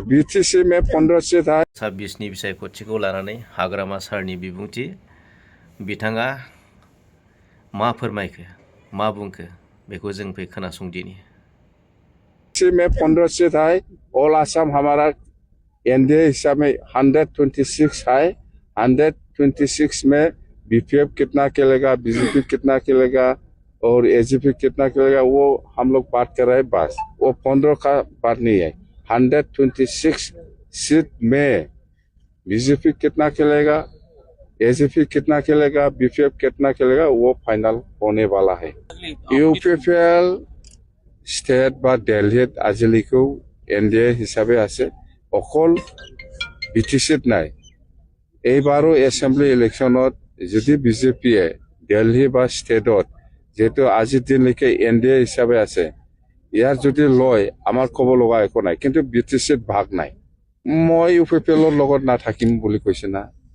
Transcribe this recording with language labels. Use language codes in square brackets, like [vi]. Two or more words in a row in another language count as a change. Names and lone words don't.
[hi] बीटीसी में 15 सीट है [brx] 26नि बिसायख'थिखौ लानानै हाग्रामा सारनि बिबुंथि बिथाङा मा फोरमायखो मा बुंखो बेखौ जों फै खोनासंदिनि [hi] में 15 सीट है ऑल आसाम हमारा एनडीए हिसाब में 126 है 126 में बीपीएफ कितना खेलेगा बीजेपी कितना खेलेगा और एजीपी कितना खेलेगा वो हम लोग बात कर रहे हैं बस वो 15 का बात नहीं है 126 सीट में बीजेपी कितना खेलेगा एजीपी कितना खेलेगा बीपीएफ कितना खेलेगा वो फाइनल होने वाला है यूपीपीएल [brx] स्टेट बा दिल्ली आजिलिखौ एनडीए हिसाबै [as] আছে অকল বিটিসিত নাই এইবাৰো [en] assembly electionত [as] যদি বিজেপিয়ে দিল্লী বা স্টেটত যেহেতু আজিৰ দিনলৈকে এনডিএ হিচাপে আছে ইয়াৰ যদি লয় আমাৰ ক'ব লগা একো নাই কিন্তু বিটিসিত ভাগ নাই মই ইউপিপিএলৰ লগত নাথাকিম বুলি কৈছে না